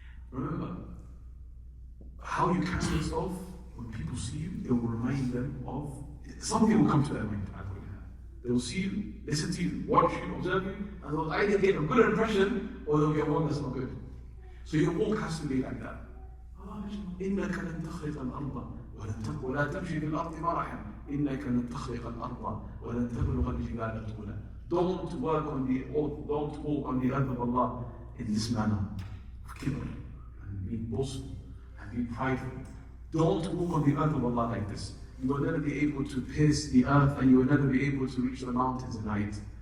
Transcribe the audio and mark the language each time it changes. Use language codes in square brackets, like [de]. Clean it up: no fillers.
[en] Remember, how you carry yourself, when people see you, it will remind them of, something will come to their mind. They will see you, listen to you, watch you, observe you, and they'll either get a good impression or they'll get one that's not good. So your walk has to be like that. [ar] إنك لن تخرق الأرض ولا تمشي في الأرض مرحا إنك لن تخرق الأرض ولن تبلغ الجبال طولا. [en] Don't walk on the earth of Allah in this manner of kibr and being boastful and being prideful. Don't walk on the earth of Allah like this. You will never be able to pierce the earth and you will never be able to reach the mountains in height.